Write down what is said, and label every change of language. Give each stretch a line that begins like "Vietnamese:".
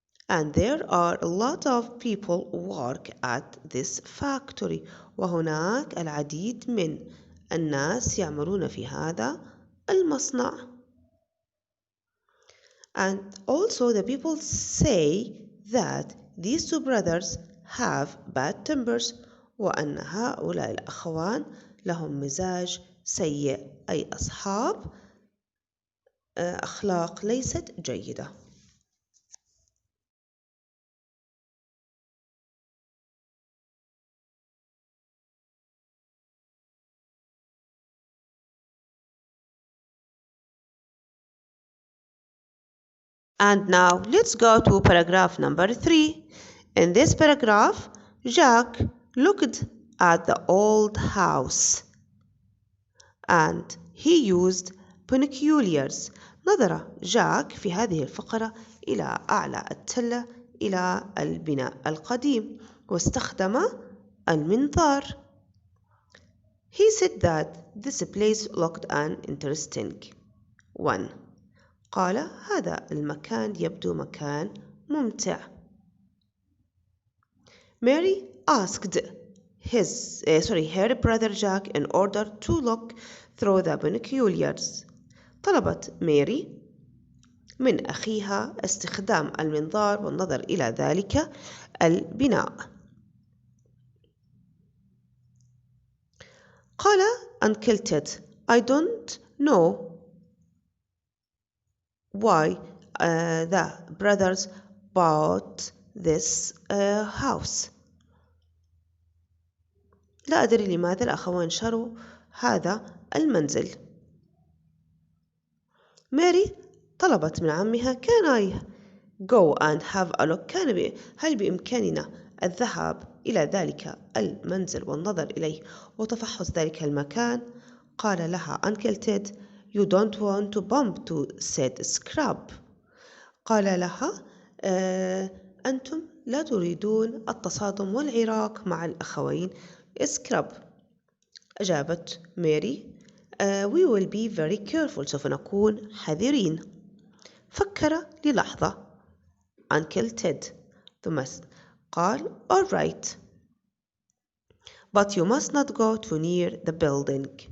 English: And there are a lot of people work at this factory.
Arabic: وهناك العديد من الناس يعملون في هذا المصنع.
English: And also the people say that these two brothers have bad tempers.
Arabic: وأن هؤلاء الأخوان لهم مزاج سيء، أي أصحاب أخلاق ليست جيدة.
English: And now let's go to paragraph number 3. In this paragraph, Jack looked at the old house and he used binoculars.
Arabic: نظر جاك في هذه الفقرة إلى أعلى التلة إلى البناء القديم واستخدم المنظار.
English: He said that this place looked an interesting one.
Arabic: قال هذا المكان يبدو مكان ممتع.
English: Mary asked her brother Jack in order to look through the binoculars.
Arabic: طلبت ماري من أخيها استخدام المنظار والنظر إلى ذلك البناء. قال
English: Uncle Ted, I don't know why the brothers bought this house.
Arabic: لا أدري لماذا الأخوان شروا هذا المنزل. ماري طلبت من عمها
English: Can I go and have a look؟
Arabic: هل بإمكاننا الذهاب إلى ذلك المنزل والنظر إليه وتفحص ذلك المكان؟ قال لها Uncle Ted
English: You don't want to bump to said Scrub.
Arabic: قال لها أنتم لا تريدون التصادم والعراك مع الأخوين سكراب. أجابت ماري
English: We will be very careful.
Arabic: سوف نكون حذرين. فكر للحظة
English: Uncle Ted
Arabic: ثم قال
English: All right but you must not go too near the building.